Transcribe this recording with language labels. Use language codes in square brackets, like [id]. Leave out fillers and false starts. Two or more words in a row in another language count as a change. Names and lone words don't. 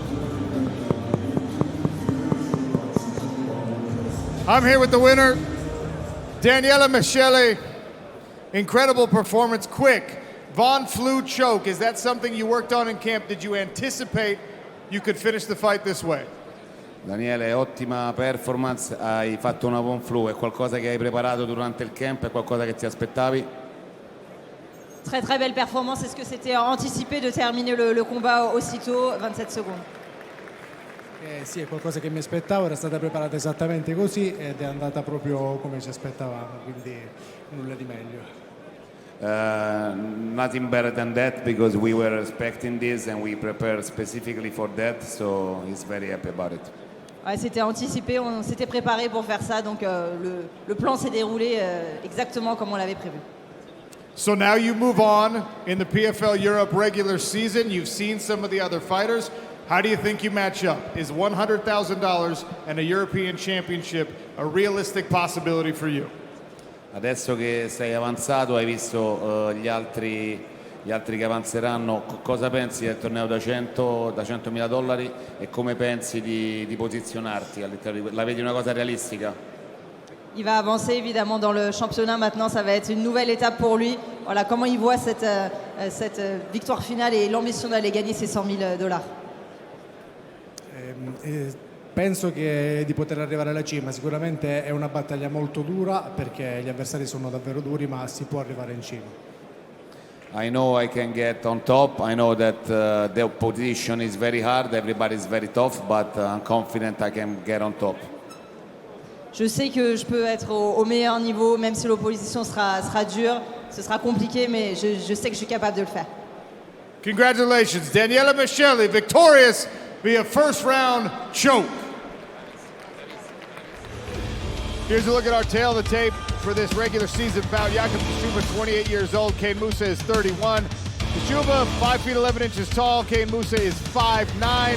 [en] I'm here with the winner, Daniele Michele. Incredible performance, quick. Von Flue choke, is that something you worked on in camp? Did you anticipate you could finish the fight this way? [it] Daniele, ottima performance, hai fatto una Von Flue, è qualcosa che hai preparato durante il camp, è qualcosa che ti aspettavi? [fr] Très très belle performance, est-ce que c'était anticipé de terminer le combat aussitôt, 27 secondes? [it] Sì, è qualcosa che mi aspettavo, era stata preparata esattamente così ed è andata proprio come ci aspettavamo, quindi nulla di meglio. [en] Nothing better than that because we were expecting this and we prepared specifically for that, so he's very happy about it. [fr] Ouais, c'était anticipé, on s'était préparé pour faire ça, donc le plan s'est déroulé exactement comme on l'avait prévu. [en] So now you move on in the PFL Europe regular season. You've seen some of the other fighters. How do you think you match up? Is $100,000 and a European Championship a realistic possibility for you? [it] Adesso che sei avanzato, hai visto gli altri che avanzeranno, cosa pensi del torneo da $100.000 e come pensi di posizionarti all'interno di la vedi una cosa realistica? [fr] Il va avancer évidemment dans le championnat maintenant, ça va être une nouvelle étape pour lui. Voilà comment il voit cette victoire finale et l'ambition d'aller gagner ces $100.000. [it] Penso che di poter arrivare alla cima, sicuramente è una battaglia molto dura perché gli avversari sono davvero duri, ma si può arrivare in cima. [en] I know I can get on top. I know that the opposition is very hard, everybody is very tough, but I'm confident I can get on top. [fr] Je sais que je peux être au meilleur niveau, même si l'opposition sera dure, ce sera compliqué, mais je sais que je suis capable de le faire. [en] Congratulations, Daniele Michele, victorious via first round choke. Here's a look at our tail of the tape for this regular season bout. 𝗟𝗑𝗢𝗄, 28 years old. 𝗘𝗨𝗥𝗢𝗣𝗅 is 31. 𝗟𝗑𝗢𝗄, 5 feet 11 inches tall. 𝗘𝗨𝗥𝗢𝗅 is 5'9".